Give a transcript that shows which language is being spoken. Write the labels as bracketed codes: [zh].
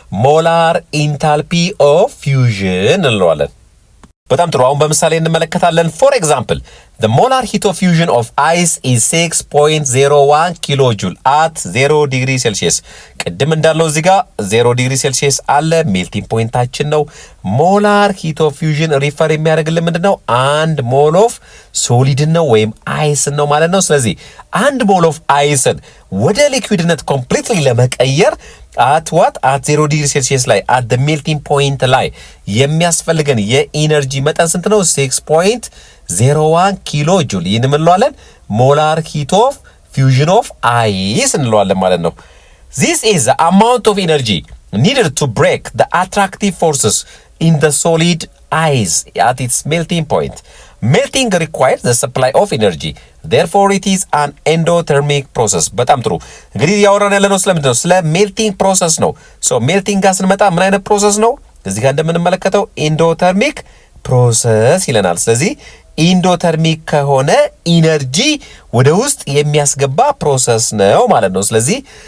[am] ሞላር ኢንታልፒ ኦፍ ፊውዥን እንለዋለን። በጣም ጥሩ። አሁን በምሳሌ እንመለከታለን። ፎር ኤግዛምፕል [en] the molar heat of fusion of ice is 6.01 kilojoule at 0 degree Celsius። [am] ቅድም እንዳለው እዚህ ጋር 0 degree Celsius አለ፣ ሜልቲንግ ፖይንታችን ነው። ሞላር ሂት ኦፍ ፊውዥን ሪፈር የሚያደርግልን ምንድነው? 1 ሞል ኦፍ ሶሊድን ነው ወይም አይስን ነው ማለት ነው። ስለዚህ 1 ሞል ኦፍ አይስን ወደ ሊኩዊድነት ኮምፕሊትሊ ለመቀየር at 0 ዲግሪ ሴልሺየስ ላይ [en] at the melting point [am] ላይ የሚያስፈልገን የኢነርጂ መጠን ስንት ነው? 6.01 ኪሎ ጁል። ይህን እንለዋለን ሞላር ሂት ኦፍ ፊውዥን ኦፍ አይስ እንለዋለን ማለት ነው። [en] This is the amount of energy needed to break the attractive forces in the solid ice at its melting point. Melting requires the supply of energy. Therefore it is an endothermic process. [am] በጣም ጥሩ። እንግዲህ ያወራን ያለነው ስለምንድን ነው? ስለ ሜልቲንግ ፕሮሰስ ነው። ሜልቲንግ ጋር ስንመጣ ምን አይነት ፕሮሰስ ነው? እዚህ ጋር እንደምንመለከተው ኢንዶተርሚክ ፕሮሰስ ይለናል። ስለዚህ ኢንዶተርሚክ ከሆነ ኢነርጂ ወደ ውስጥ የሚያስገባ ፕሮሰስ ነው ማለት ነው። ስለዚህ